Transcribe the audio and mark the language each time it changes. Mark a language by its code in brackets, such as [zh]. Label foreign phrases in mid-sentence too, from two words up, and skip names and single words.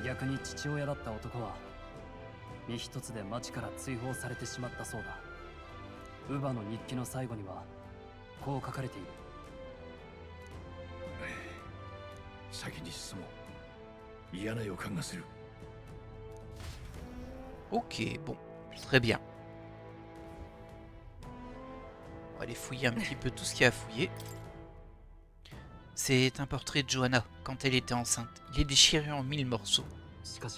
[ja] 逆に父親だった男は身一つで町から追放されてしまったそうだ。乳母の日記の最後にはこう書かれている。先に進もう。嫌な予感がする。 [fr] Ok, bon. Très bien. On va aller fouiller un petit peu tout ce qu'il y a à fouiller. C'est un portrait de Johanna quand elle était enceinte. Il est déchiré en 1000 morceaux. [ja] しかし